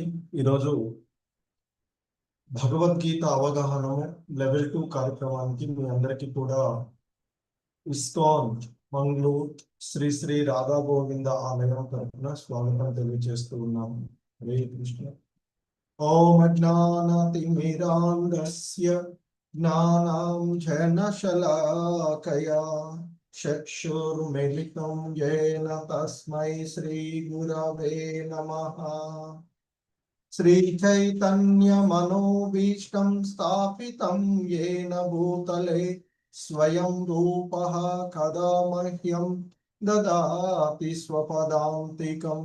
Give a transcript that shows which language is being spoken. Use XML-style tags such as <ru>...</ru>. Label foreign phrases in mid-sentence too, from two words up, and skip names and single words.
<te>ఈరోజు భగవద్గీత అవగాహనము లెవెల్ 2 కార్యక్రమానికి మీ అందరికీ కూడా ఇస్కాన్ మంగళూరు శ్రీ శ్రీ రాధా గోవింద ఆలయం తరఫున స్వాగతం తెలియజేస్తూ ఉన్నాము.</te> <sa>హరే కృష్ణ. ఓం అజ్ఞానతిమిరాంధస్య జ్ఞానాంజనశలాకయా చక్షుర్మిలితం యేన తస్మై శ్రీ గురవే నమః. श्रीचैतन्यमनोभीष्टं स्थापितं येन भूतले स्वयं रूपः कदा मह्यं ददाति स्वपदान्तिकम्.</sa>